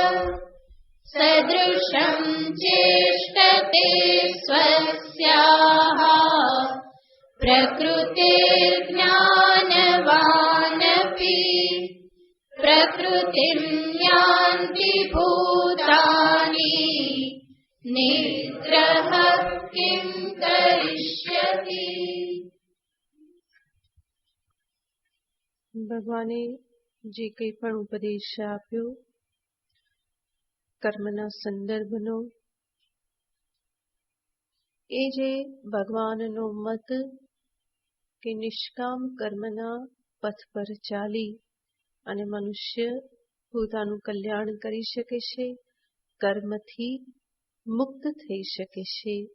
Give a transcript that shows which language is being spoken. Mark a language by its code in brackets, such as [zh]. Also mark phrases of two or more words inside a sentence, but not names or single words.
[sa] सदृशं चेष्टते स्वस्याः प्रकृतिर्ज्ञानवानपि प्रकृतिं यान्ति भूतानि निग्रहः किं करिष्यति। [gu] ભગવાને જે કંઈ પણ ઉપદેશ આપ્યો કર્મના સંદર્ભનો, એ જે ભગવાનનો મત કે નિષ્કામ કર્મના પથ પર ચાલી અને મનુષ્ય પોતાનું કલ્યાણ કરી શકે છે, કર્મથી મુક્ત થઈ શકે છે.